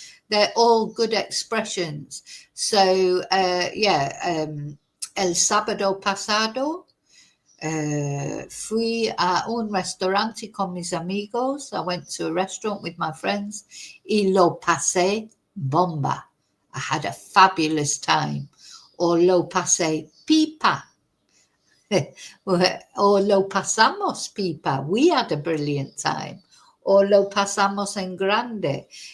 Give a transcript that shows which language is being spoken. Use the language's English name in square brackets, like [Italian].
[English] They're all good expressions. So, [Spanish] el sábado pasado, fui a un restaurante con mis amigos. [English] I went to a restaurant with my friends. [Spanish] Y lo pasé bomba. [English] I had a fabulous time. Or [Spanish] lo pasé pipa. Or lo pasamos pipa. [English] We had a brilliant time. Or [Spanish] lo pasamos en grande.